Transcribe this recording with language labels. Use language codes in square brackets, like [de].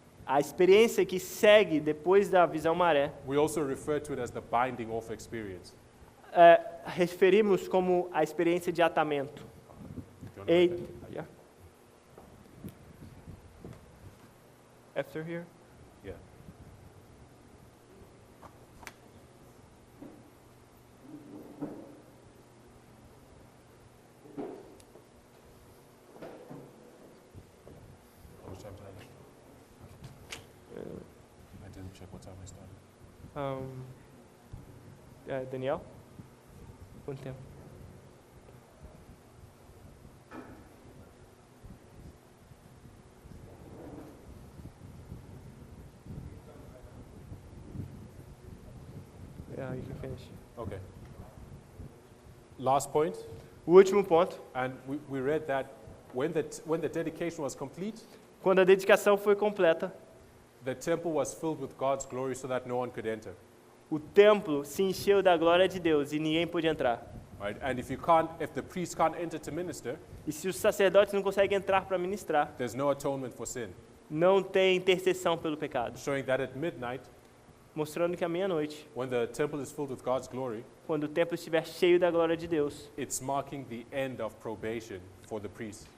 [pt] a experiência que segue depois da visão maré, [en] we also refer to it as the binding off experience. [pt] referimos como a experiência de atamento. [en] Do you wanna write that? Yeah. After here? Yeah. How much time did I have? I didn't check what time I started. [pt] Daniel? Quanto tempo? [en] Yeah, you can finish. Okay. Last point, [pt] O último ponto. [en] and we read that when the dedication was complete, [pt] Quando a dedicação foi completa, [en] the temple was filled with God's glory so that no one could enter. [pt] o templo se encheu da glória de Deus e ninguém pôde entrar. [en] Right? And if the priest can't enter to minister, [pt] E se os sacerdotes não conseguem entrar para ministrar, [en] there's no atonement for sin. [pt] não tem intercessão pelo pecado. [en] Showing that at midnight, [pt] Mostrando que à meia-noite, [en] when the temple is filled with God's glory, [pt] quando o templo estiver cheio da glória de Deus, [en] it's marking the end of probation for the priest.